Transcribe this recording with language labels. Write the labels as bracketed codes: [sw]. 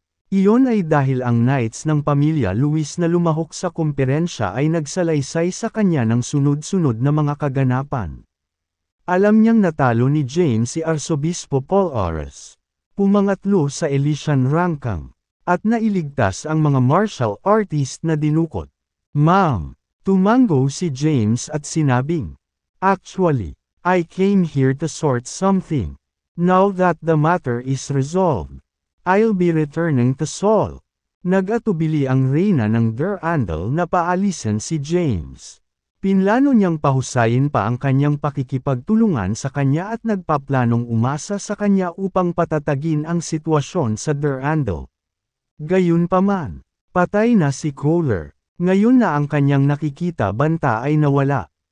[tl] Iyon ay dahil ang knights ng pamilya Luis na lumahok sa kumperensya ay nagsalaysay sa kanya ng sunod-sunod na mga kaganapan. Alam niyang natalo ni James si Arsobispo Paul Oras. Pumangatlo sa Elysian Rankang. At nailigtas ang mga martial artist na dinukot. [en] Ma'am, [tl] tumango si James at sinabing, [en] Actually, I came here to sort something. Now that the matter is resolved, I'll be returning to Seoul. [tl] Nag-atubili ang reyna ng Durandal na paalisin si James. Pinlano niyang pahusayin pa ang kanyang pakikipagtulungan sa kanya at nagpaplanong umasa sa kanya upang patatagin ang sitwasyon sa Durandal. Gayunpaman, patay na si Kohler. Ngayon na ang kanyang nakikita banta ay nawala.